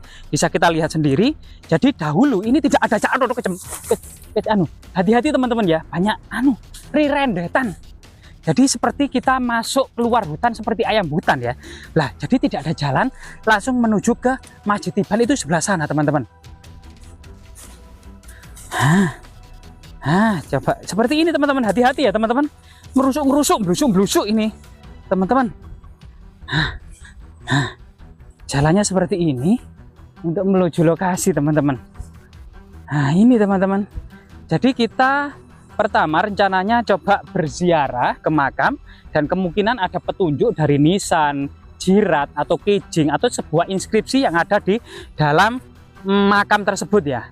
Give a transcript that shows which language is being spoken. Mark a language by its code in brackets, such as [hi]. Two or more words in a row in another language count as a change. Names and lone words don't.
[id] Bisa kita lihat sendiri. Jadi dahulu ini tidak ada hati-hati teman-teman ya, banyak rirendetan. Jadi seperti kita masuk keluar hutan seperti ayam hutan ya. Lah jadi tidak ada jalan langsung menuju ke Masjid Tiban itu sebelah sana teman-teman. Coba seperti ini teman-teman, hati-hati ya teman-teman. Merusuk-merusuk, blusuk-blusuk ini teman-teman. Jalannya seperti ini untuk menuju lokasi teman-teman. Nah ini teman-teman. Jadi kita pertama rencananya coba berziarah ke makam, dan kemungkinan ada petunjuk dari nisan, jirat atau kejing atau sebuah inskripsi yang ada di dalam makam tersebut ya.